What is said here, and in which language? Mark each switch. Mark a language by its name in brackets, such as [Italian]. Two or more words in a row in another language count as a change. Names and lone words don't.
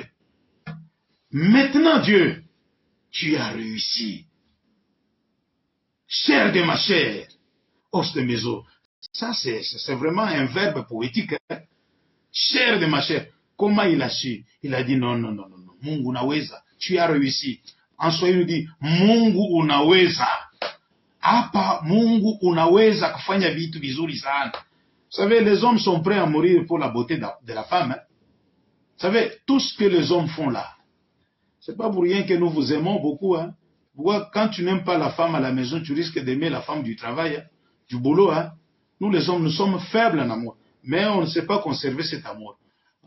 [French] Maintenant, Dieu, tu as réussi. Chair de ma chair, os de mes os. Ça, c'est vraiment un verbe poétique. Hein? Chair de ma chair. Comment il a su? Il a dit non. [Swahili] Mungu unaweza. [French] Tu as réussi. En Swahili, il dit [Swahili] Mungu unaweza. Hapa Mungu unaweza kufanya vitu vizuri sana. [French] Vous savez, les hommes sont prêts à mourir pour la beauté de la femme. Hein? Vous savez, tout ce que les hommes font là, c'est pas pour rien que nous vous aimons beaucoup. Hein? Quand tu n'aimes pas la femme à la maison, tu risques d'aimer la femme du travail, hein? Du boulot. Hein? Nous les hommes, nous sommes faibles en amour. Mais on ne sait pas conserver cet amour.